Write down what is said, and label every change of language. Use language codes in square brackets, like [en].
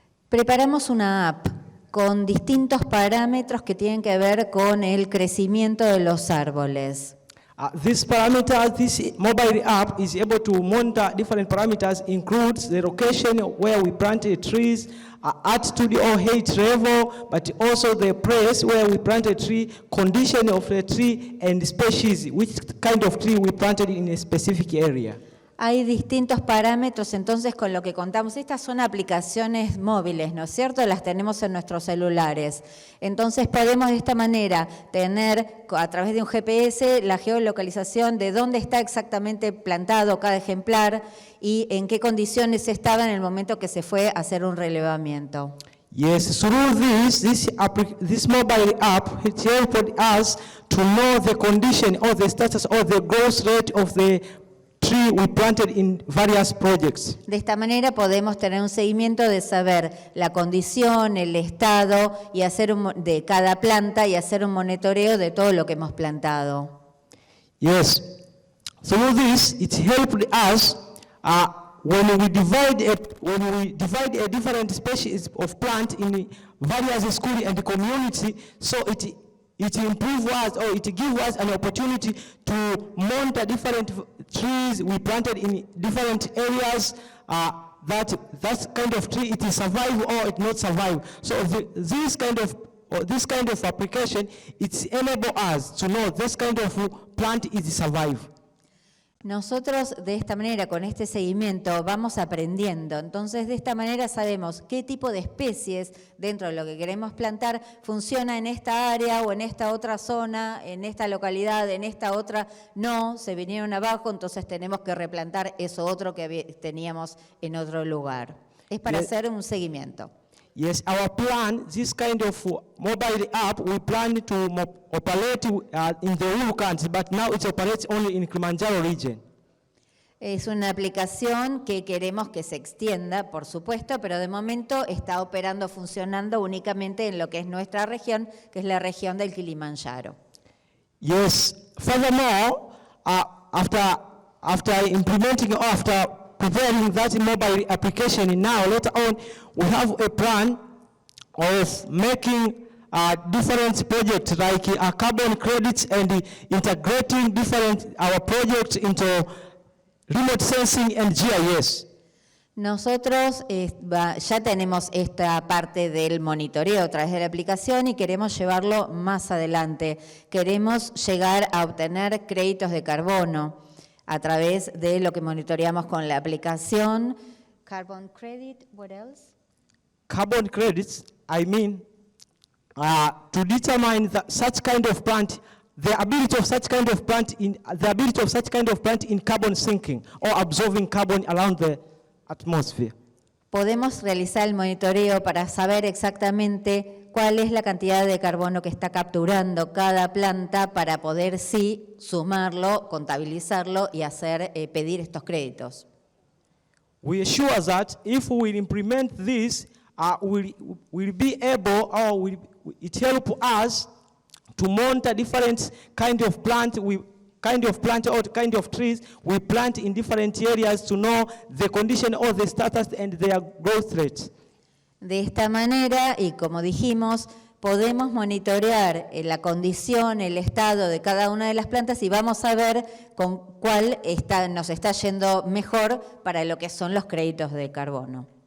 [es] Preparamos una app con distintos parámetros que tienen que ver con el crecimiento de los árboles. [en] This mobile app is able to monitor different parameters, includes the location where we planted trees, altitude or height level, but also the place where we planted tree, condition of the tree, and species, which kind of tree we planted in a specific area. [es] Hay distintos parámetros, entonces, con lo que contamos. Estas son aplicaciones móviles, ¿no es cierto? Las tenemos en nuestros celulares. Entonces, podemos de esta manera tener, a través de un GPS, la geolocalización de dónde está exactamente plantado cada ejemplar y en qué condiciones estaba en el momento que se fue a hacer un relevamiento. [en] Yes, through this mobile app, it helped us to know the condition or the status or the growth rate of the tree we planted in various projects. [es] De esta manera podemos tener un seguimiento de saber la condición, el estado y hacer de cada planta y hacer un monitoreo de todo lo que hemos plantado. [en] Yes, through this it helped us when we divide a different species of plant in various schools and community, so it improves us or it gives us an opportunity to monitor different trees we planted in different areas, that kind of tree, it is survive or it not survive. So this kind of application, it enables us to know this kind of plant is survive. [es] Nosotros de esta manera, con este seguimiento, vamos aprendiendo. Entonces, de esta manera sabemos qué tipo de especies dentro de lo que queremos plantar funciona en esta área o en esta otra zona, en esta localidad, en esta otra no, se vinieron abajo, entonces tenemos que replantar eso otro que teníamos en otro lugar. Es para hacer un seguimiento. [en] Yes, our plan, this kind of mobile app, we plan to operate in the Uru country, but now it operates only in Kilimanjaro region. [es] Es una aplicación que queremos que se extienda, por supuesto, pero de momento está operando, funcionando únicamente en lo que es nuestra región, que es la región del Kilimanjaro. [en] Yes, furthermore, after implementing, after preparing that mobile application, and now later on we have a plan of making different projects like carbon credits and integrating our projects into remote sensing and GIS. [es] Nosotros ya tenemos esta parte del monitoreo a través de la aplicación y queremos llevarlo más adelante. Queremos llegar a obtener créditos de carbono a través de lo que monitoreamos con la aplicación. [en] Carbon credit, what else? Carbon credits, I mean, to determine such kind of plant, the ability of such kind of plant in carbon sinking or absorbing carbon around the atmosphere. [es] podemos realizar el monitoreo para saber exactamente cuál es la cantidad de carbono que está capturando cada planta para poder sí sumarlo, contabilizarlo y pedir estos créditos. [en] We assure that if we implement this, we'll be able, or it help us to monitor different kind of plant or kind of trees we plant in different areas to know the condition of the status and their growth rate. [es] De esta manera, y como dijimos, podemos monitorear la condición, el estado de cada una de las plantas y vamos a ver con cuál nos está yendo mejor para lo que son los créditos de carbono.